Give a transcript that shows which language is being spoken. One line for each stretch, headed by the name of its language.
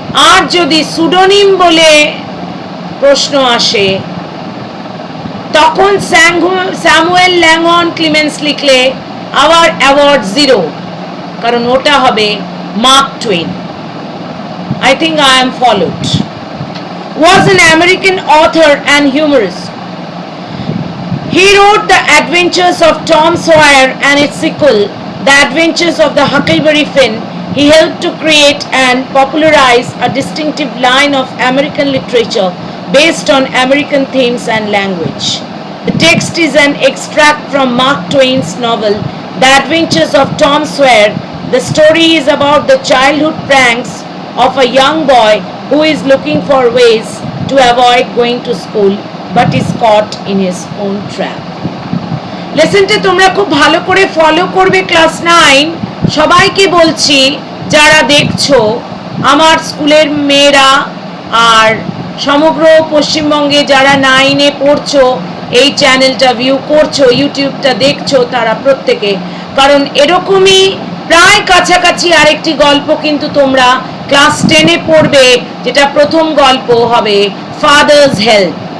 Bangla: আর যদি সুডোনিম বলে প্রশ্ন আসে, তখন স্যামুয়েল ল্যাংহর্ন ক্লেমেন্স লিখলে আবার অ্যাওয়ার্ড 0, কারণ ওটা হবে mark Twain.
English: I think I am followed. Was an American author and humorist. He wrote The Adventures of Tom Sawyer and its sequel, The Adventures of the Huckleberry Finn. He helped to create and popularize a distinctive line of American literature based on American themes and language. The text is an extract from Mark Twain's novel, The Adventures of Tom Sawyer. The story is about the childhood pranks of a young boy who is looking for ways to avoid going to school but is caught in his own trap.
Bangla: লেসনটা তোমরা খুব ভালো করে follow করবে class 9। সবাইকে বলছি যারা দেখছো, আমার স্কুলের মেয়েরা আর সমগ্র পশ্চিমবঙ্গে যারা 9-এ পড়ছো, এই চ্যানেলটা ভিউ করছো, ইউটিউবটা দেখছো, তারা প্রত্যেকে, কারণ এরকমই প্রায় কাছাকাছি আরেকটি গল্প কিন্তু তোমরা ক্লাস 10-এ পড়বে, যেটা প্রথম গল্প হবে ফাদার্স হেল্প।